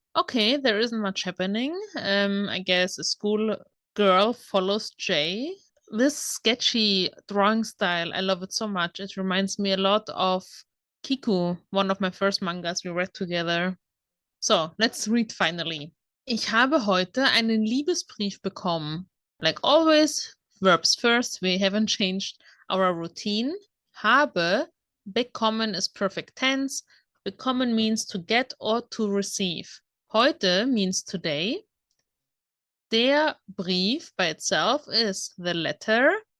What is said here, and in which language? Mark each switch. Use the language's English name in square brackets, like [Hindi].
[English] Okay, there isn't much happening. I guess a school girl follows J. This sketchy drawing style, I love it so much. It reminds me a lot of Kiku, one of my first mangas we read together. So, let's read finally. [German] Ich habe heute einen Liebesbrief bekommen. [English] Like always, verbs first. We haven't changed our routine. Habe, bekommen is perfect tense. Bekommen means to get or to receive. Heute means today. Der Brief by itself is the letter.